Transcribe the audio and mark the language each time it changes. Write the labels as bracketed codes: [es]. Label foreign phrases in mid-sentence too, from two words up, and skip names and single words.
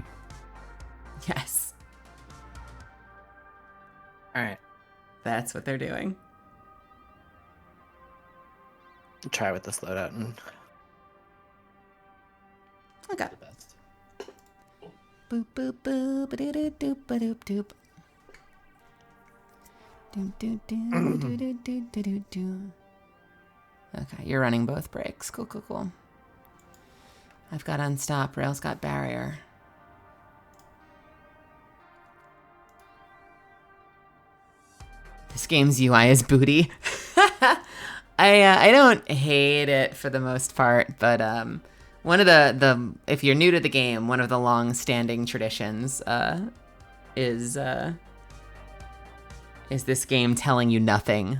[en] Yes. all right, That's what they're doing. try with this loadout and Okay. the best. Boop, boop, boop, ba-doo-doo, doop, ba-doop, doop. Doop, doop, doop, doop, doop, doop, doop, doop. Okay, you're running both brakes. Cool, cool, cool. I've got unstop. Rail's got barrier. This game's UI is booty. I don't hate it for the most part, but one of the if you're new to the game, one of the long-standing traditions is this game telling you nothing.